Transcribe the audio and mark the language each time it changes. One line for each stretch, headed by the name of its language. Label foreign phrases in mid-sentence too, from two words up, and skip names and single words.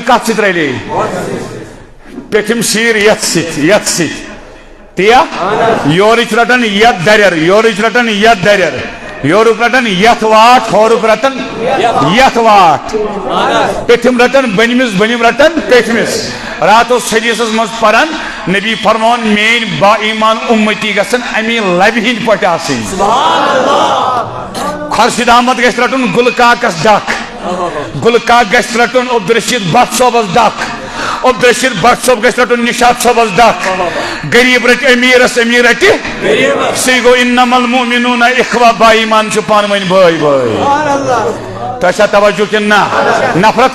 Kashmiri: کتھ سۭتۍ رلے پیٚٹھِم سیٖر یتھ سۭتۍ تِیا یورٕچ رٹان یتھ دریر یورٕچ رٹان یتھ دریر یورُک رٹان یتھ واٹھ ہورُک رٹان یتھ واٹھ پیٚٹھِم رٹان بٔنِمِس رٹان پیٚٹھمِس رات اوس حدیثس منٛز پران نبی فرماوان میٲنۍ با ایمان اُمتی گژھن امی لبہِ ہٕنٛدۍ پٲٹھۍ آسٕنۍ خۄرشیٖد احمد گژھِ رٹُن گُلہٕ کاکس ڈکھ گُلہٕ کاک گژھِ رٹُن عبدالرشیٖد بٹ صٲبس ڈکھ عبدالرشیٖد بٹ صٲب گژھِ رٹُن نشاط صٲبس ڈکھ غریٖب رٹہِ امیٖرس امیٖر رٹہِ سُے گوٚو
Arabic: انما المؤمنون اخوہ
Kashmiri: باایمان چھُ پانہٕ ؤنۍ بٲے بٲے تۄہہِ چھا توجہ کِنہٕ نہ نفرت